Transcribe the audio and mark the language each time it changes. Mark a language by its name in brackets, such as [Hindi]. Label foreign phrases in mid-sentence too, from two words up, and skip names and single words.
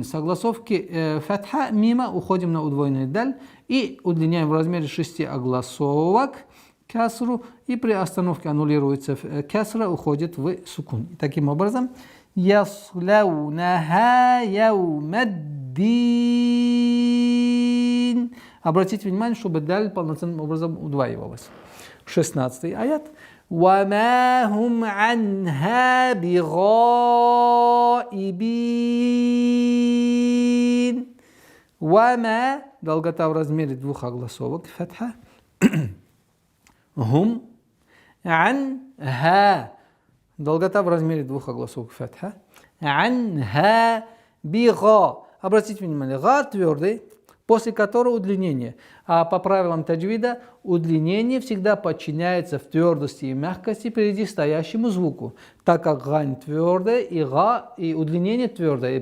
[Russian] С огласовки фатха мимо уходим на удвоенный даль и удлиняем в размере 6 огласовок касру, и при остановке аннулируется касра, уходит в сукун. И таким образом [Arabic] يصلونها يوم الدين. [Russian] Обратите внимание, чтобы даль полноценным образом удваивалась. [Arabic] 16 аят. وَمَا هُمْ عَنْهَا بِغَائِبِينَ. وَمَا, [Russian] долгота в размере двух огласовок, фатха. [Arabic] هم عنها, [Russian] долгота в размере двух огласовок, фатха. [Arabic] عنها بغا. [Russian] Обратите внимание, га твердый, после которого удлинение. А по правилам таджвида удлинение всегда подчиняется в твердости и мягкости впереди стоящему звуку, так как гань твердая и га, и удлинение твердое.